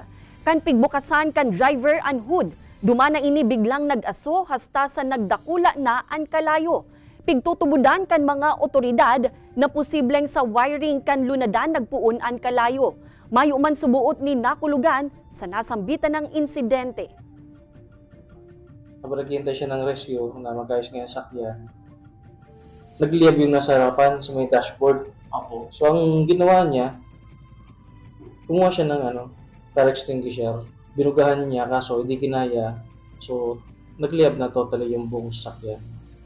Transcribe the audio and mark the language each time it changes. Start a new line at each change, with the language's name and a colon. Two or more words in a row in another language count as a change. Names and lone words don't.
Bikol: Kan pigbukasan kan driver ang hood. Dumana ini biglang nag-aso hasta sa nagdakula na ang kalayo. Pigtutubudan kan mga otoridad na posibleng sa wiring kan lunadan nagpuon ang kalayo. Mayo man subuot ni nakulugan sa nasambitan ng insidente.
Filipino: Naghihintay siya ng rescue na magkayos ngayon sa sakyan. Nagliyab yung nasa harapan sa may dashboard. So ang ginawa niya, kumuha siya ng
English: fire extinguisher.
Filipino: Binugahan niya kaso hindi kinaya. So nagliyab na totally yung buong sasakyan.